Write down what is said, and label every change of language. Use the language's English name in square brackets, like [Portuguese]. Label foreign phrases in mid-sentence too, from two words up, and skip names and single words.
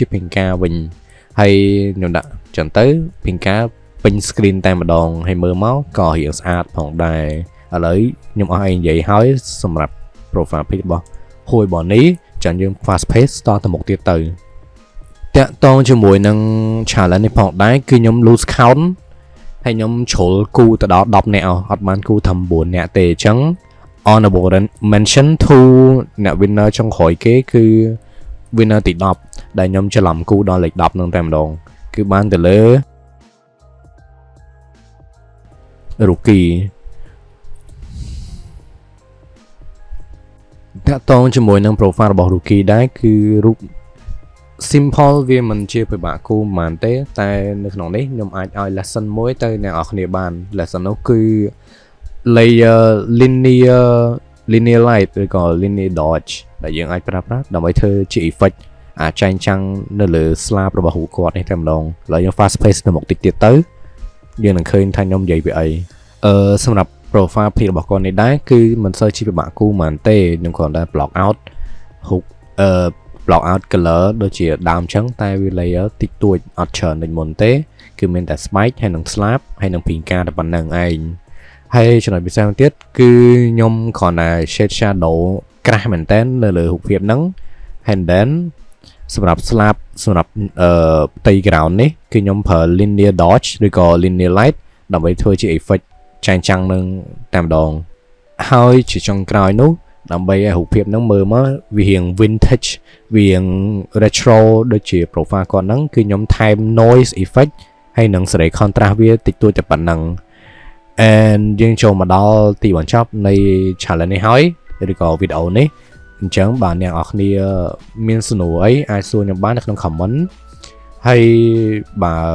[Khmer] ពង្ការវិញហើយខ្ញុំដាក់ចឹងទៅពង្ការពេញ screen តែម្ដងហើយមើលមកក៏រៀងស្អាតផងដែរឥឡូ វខ្ញុំអស់អីនិយាយហើយសម្រាប់ [English] profile page [Khmer] របស់ Hui Bonnie ចាំយើង [English] fast pace [Khmer] តទៅមុខទៀតទៅតាក់ទងជាមួយនឹង challenge នេះផងដែរគឺខ្ញុំ [English] lose count [Khmer] ហើយខ្ញុំជ្រុលគូទៅដល់10នាក់អត់បានគូថា9នាក់ទេអញ្ចឹង [English] honorable mention to [Khmer] អ្នក winner ចុងក្រោយគេគឺ winner ទី10ដែលខ្ញុំច្រឡំគូដល់លេខ10នឹងតែម្ដងគឺបានទៅលើ Rookie តាក់ទងជាមួយនឹង profile របស់ Rookie ដែរគឺរូប simple វាមិនជាពិ បាកគូប៉ុន្មានទេតែនៅក្នុងនេះខ្ញុំអាចឲ្យ lesson មួយទៅអ្នកនរគ្នាបាន lesson នោះគឺ [English] layer linear light [Khmer] ឬក៏ [English] linear dodge [Khmer] ដែលយើងអាចប្រើប្រាស់ដើម្បីធ្វើជា effect អាចែងចាំងនៅលើ slab របស់រូបគាត់នេះតែម្ដងឥឡូវយើង [English] fast pace [Khmer] ទៅមុខតិចទៀតទៅយើងនឹងឃើញថា ខ្ញុំនិយាយពីអីសម្រាប់ [English] profile page [Khmer] របស់គាត់នេះដែរគឺមិនសូវជាពិបាកគូប៉ុន្មានទេខ្ញុំគ្រាន់តែ [English] block out [Khmer] រូប [English] block out color [Khmer] ដូចជាដើមចឹងតែវា layer តិចតួចអត់ច្រើនដូចមុនទេគឺមានតែ spike ហើយនឹង slab ហើយនឹង pinka តែប៉ុណ្្នឹងឯង ហើយចំណុចពិសេសទៀតគឺខ្ញុំគ្រាន់តែ [English] shade shadow [Khmer] ក្រាស់មែនតើនៅលើរូបភាពហ្នឹង [English] and then [Khmer] សម្រាប់ slab សម្រាប់ផ្ទៃ ground នេះគឺខ្ញុំប្រើ [English] linear dodge [Khmer] ឬក៏ [English] linear light [Khmer] ដើម្បីធ្វើជា effect ចែងចាំងនឹងតែម្ដងហើយជាចុងក្រោយនោះដើម្បីឲ្យរូបភាពហ្នឹងមើលមកវារៀង vintage វារៀង retro ដូចជា profile គាត់ហ្នឹងគឺខ្ញុំថែម [English] noise effect [Khmer] ហើយនឹងសេរី contrast វាតិចតួចតែប៉ុណ្ណឹង and យើងចូលមកដល់ទីបញ្ចប់នៃ challenge នេះហើយឬក៏វីដេអូនេះអញ្ចឹងបាទអ្នកនរគ្នាមានសំណួរអីអាចសួរខ្ញុំបាននៅក្នុង comment ហើយបើ